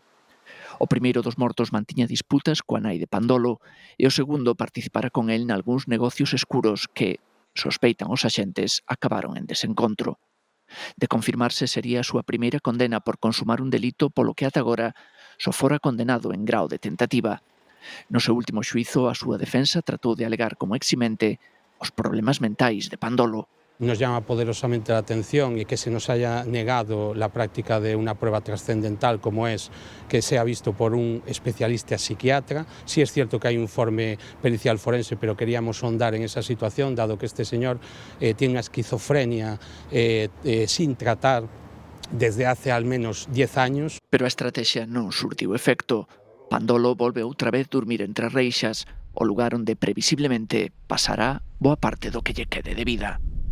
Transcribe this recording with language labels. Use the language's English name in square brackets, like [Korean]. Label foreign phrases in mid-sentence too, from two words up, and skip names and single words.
[Galician] O primeiro dos mortos mantiña disputas coa nai de Pandolo e o segundo participara con el nalgúns negocios escuros que, sospeitan os axentes, acabaron en desencontro. De confirmarse sería a súa primeira condena por consumar un delito polo que ata agora só fora condenado en grao de tentativa. No seu último xuízo, a súa defensa tratou de alegar como eximente os problemas mentais de Pandolo. [Spanish] Nos llama poderosamente la atención y que se nos haya negado la práctica de una prueba trascendental como es que sea visto por un especialista psiquiatra. Sí es cierto que hay un informe pericial forense, pero queríamos sondar en esa situación, dado que este señor tiene una esquizofrenia sin tratar desde hace al menos 10 años. [Galician] Pero a estrategia non surtiu efecto. Pandolo volve outra vez dormir entre reixas, o lugar onde previsiblemente pasará boa parte do que lle quede de vida.